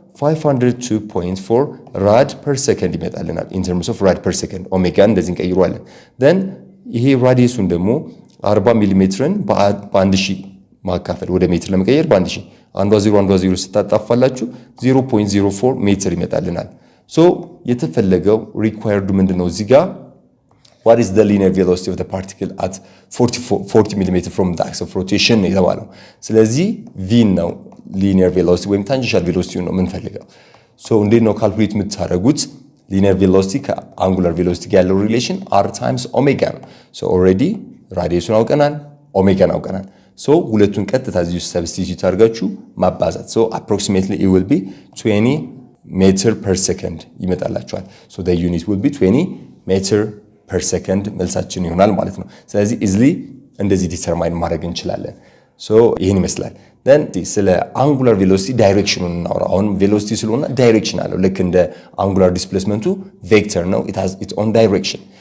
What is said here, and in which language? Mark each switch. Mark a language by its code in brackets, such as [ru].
[am] 502.4 ራድ ፐር ሰከንድ ይመጣልናል። [en] in terms of rad per second [am] ኦሜጋ እንደዚህ እንቀይሯለን። then ይሄ ራዲየሱን ደግሞ 40 ሚሊ ሜትርን በ1000 ማካፈል ወደ ሜትር ለመቀየር በ1000 አንዷ 0 ስታጣፋላችሁ 0.04 ሜትር ይመጣልናል። ሶ የተፈለገው ሪኳየርዱ ምንድነው? እዚህ ጋር [en] what is the linear velocity of the particle at 40 mm from the axis of rotation [am] የተባለው። ስለዚህ v ነው linear velocity ወይም tangential velocity ነው የምንፈልገው። ሶ እንዴት ነው ካልኩሌት የምታደርጉት? linear velocity ከangular velocity ጋር ያለው ሪሌሽን r times ኦሜጋ ነው። ሶ ኦልሬዲ ራዲየሱን አውቀናል፣ ኦሜጋን አውቀናል። ሶ ሁለቱን ቀጥታ እዚህ ሰብስቲቲዩት አድርጋችሁ ማባዛት። ሶ [en] approximately it will be 20 [am] meter per second ይመጣላችኋል። ሶ [en] the unit will be 20 meter per second [am] መልሳችን ይሆናል ማለት ነው። ስለዚህ easily እንደዚህ ዲተርማይን ማድረግ እንችላለን። ሶ ይሄን ይመስላል። then ስለ angular velocity ዳይሬክሽኑን እናወራ። አሁን velocity ስለሆነ ዳይሬክሽን አለው። ልክ እንደ angular displacementቱ ቬክተር ነው። [en] it has its own direction.